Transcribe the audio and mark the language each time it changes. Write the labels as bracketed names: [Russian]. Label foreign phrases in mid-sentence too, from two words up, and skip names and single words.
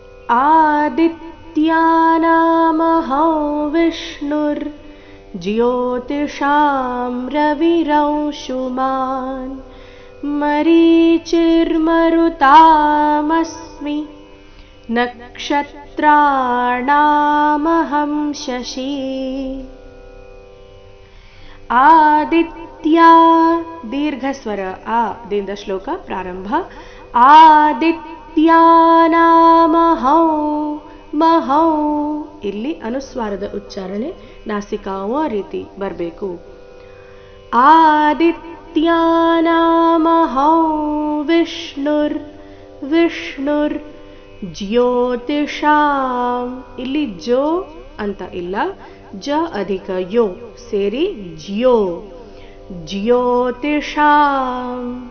[Sanskrit] आदित्यानामहं विष्णुर्ज्योतिषां रविरंशुमान् मरीचिर्मरुतामस्मि नक्षत्राणामहं शशी। आदित्या दीर्घस्वर आ [Kannada] ದಿಂದ ಶ್ಲೋಕ ಪ್ರಾರಂಭ। [Sanskrit] ಆದಿತ್ಯಾನಾಮಹಂ ಮಹೌ [Kannada] ಇಲ್ಲಿ ಅನುಸ್ವಾರದ ಉಚ್ಚಾರಣೆ ನಾಸಿಕಾವ ರೀತಿ ಬರಬೇಕು। [Sanskrit] ಆದಿತ್ಯಾನಾಮಹಂ ವಿಷ್ಣುರ್ ಜ್ಯೋತಿಷಾಂ [Kannada] ಇಲ್ಲಿ ಜೋ ಅಂತ ಇಲ್ಲ, ಜ ಅಧಿಕ ಯೋ ಸೇರಿ ಜ್ಯೋ ಜ್ಯೋತಿಷಾಂ